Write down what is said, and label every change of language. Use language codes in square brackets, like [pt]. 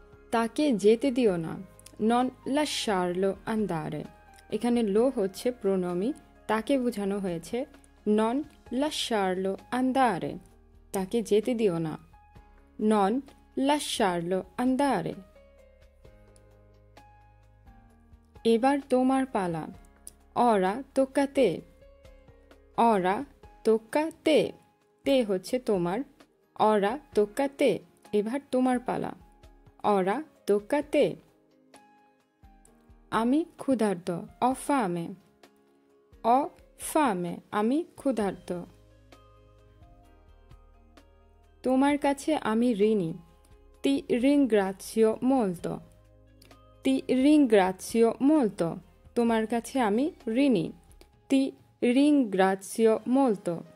[bn] তাকে যেতে দিও না, [it] non lasciarlo andare. [bn] এখানে লো হচ্ছে প্রোনমি, তাকে বোঝানো হয়েছে [it] non lasciarlo andare. [bn] তাকে যেতে দিও না, [it] non lasciarlo andare. [bn] এবার তোমার পালা, [it] ora tocca a te. Ora tocca a te. [bn] তে হচ্ছে তোমার, [it] ora tocca a te. [bn] এবার তোমার পালা, [it] ora tocca a te. [bn] আমি ক্ষুধার্ত, [it] ho fame. Ho fame. [bn] আমি ক্ষুধার্ত। তোমার কাছে আমি ঋণী, [it] ti ringrazio molto. Ti ringrazio molto. [bn] তোমার কাছে আমি ঋণী, [it] ti ringrazio molto.